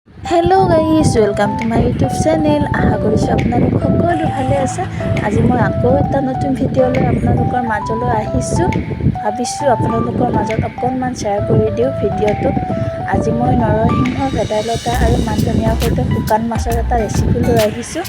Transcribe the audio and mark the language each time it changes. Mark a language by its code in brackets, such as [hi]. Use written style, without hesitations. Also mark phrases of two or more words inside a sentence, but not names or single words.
[en] Hello guys, welcome to my YouTube channel. [as] आशा কৰিছোঁ আপোনালোক সকলো ভালে আছে। আজি মই আকৌ এটা নতুন ভিডিঅ' লৈ আপোনালোকৰ মাজলৈ আহিছোঁ। ভাবিছোঁ আপোনালোকৰ মাজত অকণমান শ্বেয়াৰ কৰি দিওঁ ভিডিঅ'টো। আজি মই নৰসিংহ, ভেদাইলতা আৰু মান ধনিয়াৰ সৈতে শুকান মাছৰ এটা ৰেচিপি লৈ আহিছোঁ।